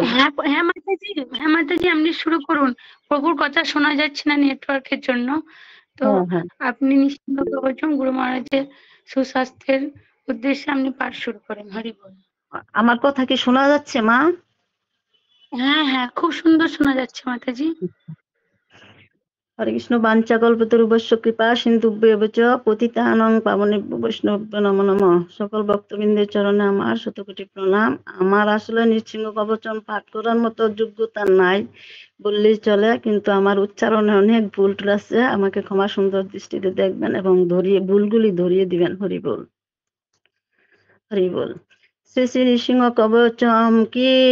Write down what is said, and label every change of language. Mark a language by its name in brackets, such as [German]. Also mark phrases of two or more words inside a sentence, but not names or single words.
[Bangla] হ্যাঁ হ্যাঁ মাতাজি, হ্যাঁ মাতাজি, আপনি শুরু করুন। প্রভুর কথা শোনা যাচ্ছে না নেটওয়ার্কের জন্য। তো হ্যাঁ হ্যাঁ আপনি নিশ্চিন্ত কবচন গুরু মহারাজের সুস্বাস্থ্যের উদ্দেশ্যে আপনি পাঠ শুরু করেন। হরি বল। আমার কথা কি শোনা যাচ্ছে মা? হ্যাঁ হ্যাঁ, খুব সুন্দর শোনা যাচ্ছে মাতাজি। হরে কৃষ্ণ। [Sanskrit] বাঞ্ছা কল্পতরুভ্যশ্চ কৃপা সিন্ধুভ্যেব চ পতিতানাং পাবনেভ্যো বৈষ্ণবেভ্যো নমো নমঃ। [Bangla] সকল ভক্তবৃন্দের চরণে আমার শতকোটি প্রণাম। আমার আসলে নৃসিংহ কবচন পাঠ করার মতো যোগ্যতা নাই বললেই চলে, কিন্তু আমার উচ্চারণে অনেক ভুল আছে। আমাকে ক্ষমা সুন্দর দৃষ্টিতে দেখবেন এবং ভুলগুলি ধরিয়ে দিবেন। হরি বল। হরি বল। শ্রী শ্রী নৃসিংহ কবচম কি।